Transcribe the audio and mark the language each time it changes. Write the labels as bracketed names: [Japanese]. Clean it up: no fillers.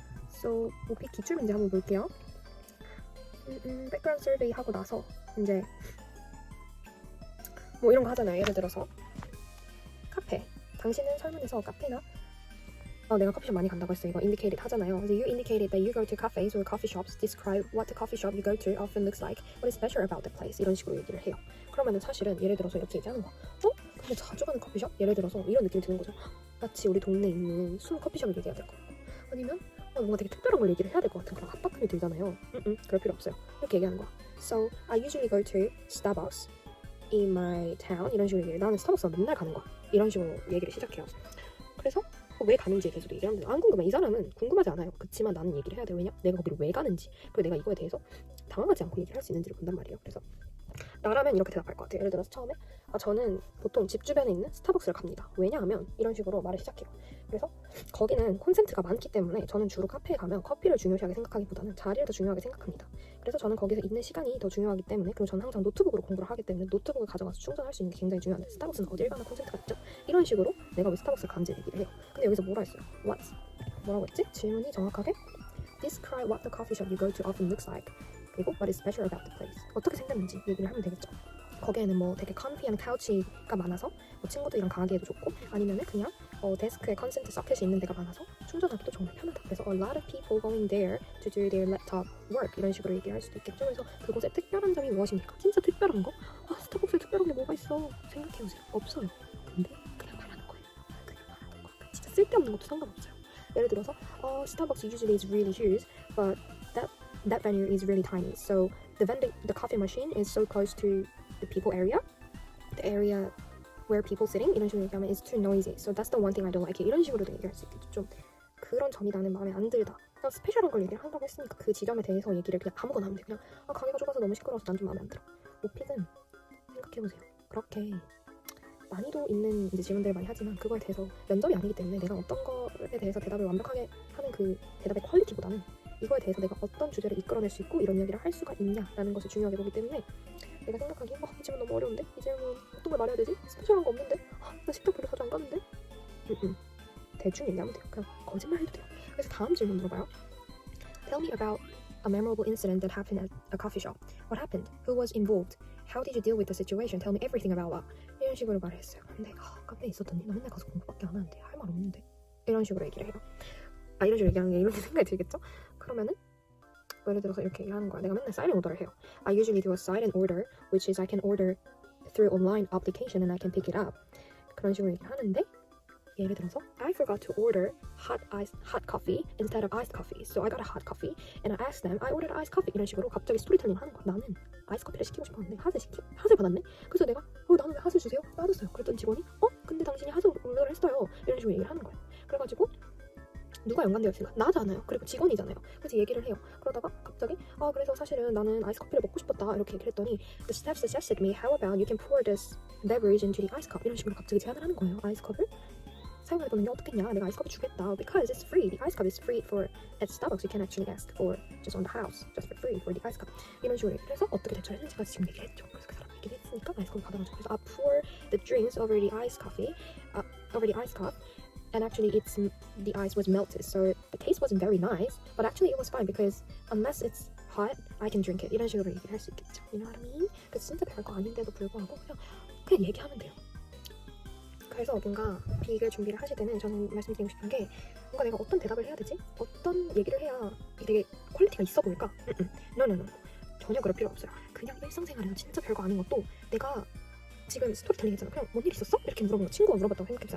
[Korean] So 오픽 기출 문제 한번 볼게요. 백그라운드 서베이 하고 나서 이제 뭐 이런 거 하잖아요. 예를 들어서 카페. 당신은 설문에서 카페나 내가 커피숍 많이 간다고 했어. 이거 indicated 하잖아요. 그래서 [English] you indicated that you go to cafes or coffee shops. Describe what the coffee shop you go to often looks like. What is special about the place? [Korean] 이런 식으로 얘기를 해요. 그러면은 사실은 예를 들어서 이렇게 얘기하는 거야. 근데 자주 가는 커피숍? 예를 들어서 이런 느낌이 드는 거죠. 마치 우리 동네에 있는 숨 커피숍을 얘기해야 될 것 같고 아니면 뭔가 되게 특별한 걸 얘기를 해야 될 것 같은 그런 압박감이 들잖아요. 그럴 필요 없어요. 이렇게 얘기하는 거야. [English] So I usually go to Starbucks in my town. [Korean] 이런 식으로 얘기해. 나는 스타벅스 맨날 가는 거야. 이런 식으로 얘기를 시작해요. 그래서 왜 가는지에 대해서도 얘기하면 안 궁금해. 이 사람은 궁금하지 않아요. 그치만 나는 얘기를 해야 돼. 왜냐? 내가 거기를 왜 가는지, 그리고 내가 이거에 대해서 당황하지 않고 얘기를 할 수 있는지를 본단 말이에요. 그래서 나라면 이렇게 대답할 것 같아요. 예를 들어서 처음에 저는 보통 집 주변에 있는 스타벅스를 갑니다. 왜냐하면 이런 식으로 말을 시작해요. 그래서 거기는 콘센트가 많기 때문에 저는 주로 카페에 가면 커피를 중요시하게 생각하기보다는 자리를 더 중요하게 생각합니다. 그래서 저는 거기서 있는 시간이 더 중요하기 때문에, 그리고 저는 항상 노트북으로 공부를 하기 때문에 노트북을 가져가서 충전할 수 있는 게 굉장히 중요한데 스타벅스는 어딜 가나 콘센트가 있죠? 이런 식으로 내가 왜 스타벅스를 가는지 얘기를 해요. 근데 여기서 뭐라 했어요? 뭐라고 했지? 질문이 정확하게 [English] Describe what the coffee shop you go to often looks like. [Korean] 그리고 [English] what is special about the place. [Korean] 어떻게 생겼는지 얘기를 하면 되겠죠. 거기에는 뭐 되게 comfy한 카우치가 많아서 뭐 친구들이랑 가기에도 좋고, 아니면은 그냥 데스크에 컨센트 서켓이 있는 데가 많아서 충전하기도 정말 편하다. [English] 그래서 a lot of people going there to do their laptop work. [Korean] 이런 식으로 얘기를 할 수도 있겠죠. 그래서 그곳에 특별한 점이 무엇입니까? 진짜 특별한 거? 스타벅스에 특별한 게 뭐가 있어? 생각해보세요. 없어요. 근데 그냥 말하는 거예요. 진짜 쓸데없는 것도 상관없어요. [English] 예를 들어서 Starbucks usually is really huge, but that venue is really tiny. So the coffee machine is so close to the people area, the area where people sitting. [Korean] 이런 식으로 얘기하면 [English] it's too noisy. So that's the one thing I don't like it. [Korean] 이런 식으로도 얘기할 수 있겠죠. 좀 그런 점이 나는 마음에 안 들다. 그냥 스페셜한 걸 얘기를 한다고 했으니까 그 지점에 대해서 얘기를 그냥 아무거나 하면 돼. 그냥 가게가 좁아서 너무 시끄러워서 난 좀 마음에 안 들어. 오픽은 생각해보세요. 그렇게 난이도 있는 이제 질문들을 많이 하지만 그거에 대해서 면접이 아니기 때문에 내가 어떤 거에 대해서 대답을 완벽하게 하는 그 대답의 퀄리티보다는 이거에 대해서 내가 어떤 주제를 이끌어낼 수 있고 이런 이야기를 할 수가 있냐라는 것을 중요하게 보기 때문에 내가 생각하기에 이 질문 너무 어려운데? 이 질문 어떤 걸 말해야 되지? 스페셜한 거 없는데? 나 식당 별로 자주 안 가는데? 대충 얘기하면 돼요. 그냥 거짓말 해도 돼요. 그래서 다음 질문 물어봐요. [English] Tell me about a memorable incident that happened at a coffee shop. What happened? Who was involved? How did you deal with the situation? Tell me everything about that. [Korean] 이런 식으로 말했어요. 근데 카페에 있었던 일, 나 맨날 가서 공부밖에 안 하는데 할 말 없는데? 이런 식으로 얘기를 해요. 이런 식으로 얘기하는 게 이런 생각이 들겠죠? 그러면은 예를 들어서 이렇게 얘기하는 거야. 내가 맨날 silent order를 해요. [English] I usually do a silent order, which is I can order through online application and I can pick it up. [Korean] 그런 식으로 얘기를 하는데 예를 들어서 [English] I forgot to order hot coffee instead of iced coffee. So I got a hot coffee and I asked them I ordered iced coffee. [Korean] 이런 식으로 갑자기 스토리텔링을 하는 거야. 나는 아이스 커피를 시키고 싶었는데 핫을 받았네. 그래서 내가 나는 왜 핫을 주세요? 받았어요. 그랬더니 직원이 근데 당신이 핫을 오더를 했어요. 이런 식으로 얘기를 하는 거야. 그래가지고 누가 연관되어 있을까? 나잖아요. 그리고 직원이잖아요. 그래서 얘기를 해요. 그러다가 갑자기 그래서 사실은 나는 아이스 커피를 먹고 싶었다 이렇게 얘기를 했더니 [English] The staff suggested me how about you can pour this beverage into the ice cup. [Korean] 이런 식으로 갑자기 제안을 하는 거예요. 아이스컵을 사용해보는데 어떻겠냐? 내가 아이스컵을 주겠다. [English] Because it's free. The ice cup is free for at Starbucks. You can actually ask for just on the house, just for free for the ice cup. [Korean] 이런 식으로 얘기를 해서 어떻게 대처했는지가 지금 얘기를 했죠. 그래서 그 사람이 얘기를 했으니까 아이스컵을 받아가지고 그래서 [English] I pour the drinks over the ice coffee, over the ice cup. And actually the ice was melted, so the taste wasn't very nice, but actually it was fine because unless it's hot, I can drink it. [Korean] 이런 식으로 얘기를 할 수 있겠죠. [English] You know what I mean? [Korean] 그래서 진짜 별거 아닌데도 불구하고 그냥 얘기하면 돼요. 그래서 뭔가 비글 준비를 하실 때는 저는 말씀드리고 싶은 게 뭔가 내가 어떤 대답을 해야 되지? 어떤 얘기를 해야 되게 퀄리티가 있어 보일까? No. 전혀 그럴 필요 없어요. 그냥 일상생활에서 진짜 별거 아닌 것도 내가 지금 스토리텔링 했잖아. 그냥 뭔 일 있었어? 이렇게 물어보는 거. 친구가 물어봤다고 생각해보자.